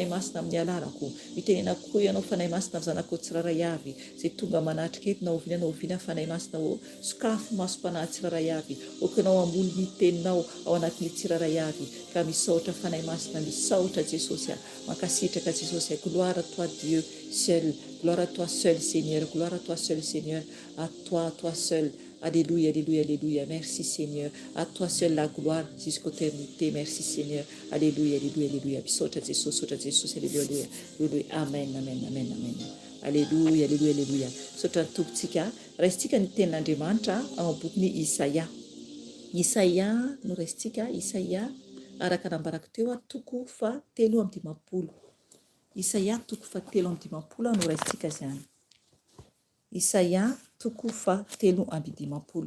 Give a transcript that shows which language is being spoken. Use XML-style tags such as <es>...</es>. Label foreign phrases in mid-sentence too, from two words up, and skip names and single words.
<mg>masina amin'ny alalako, mitenena koa ianao fanay masina amin'ny zanako tsiraray avy, izay tonga manatrika eto na oviana fanay masina sokafo masom-panahy tsiraray avy, oka anao amboly ny teninao ao anatin'ny tsiraray avy, ka misaotra fanay masina, misaotra Jesosy, mankasitraka Jesosy,</mg> <fr>gloire à toi Dieu seul, gloire à toi seul Seigneur, gloire à toi seul Seigneur, à toi seul, Alléluia, alléluia, alléluia. Merci Seigneur. À toi seul la gloire jusqu'aux éternité. Merci Seigneur. Alléluia, alléluia, alléluia.</fr> <mg>Misaotra Jesosy, saotra Jesosy.</mg> <fr>Alléluia, alléluia. Alléluia. Amen, amen, amen, amen. Alléluia, alléluia, alléluia.</fr> <mg>Saotra ny tompontsika. Raisitsika ny tenin'Andriamanitra ao amin'ny bokin'ny Isaia. Isaia no raisitsika. Isaia araka nambarako teo toko fa 3:10. Isaia toko fa 3:10 no raisitsika zany. Isaia toko fa 3:10.</mg>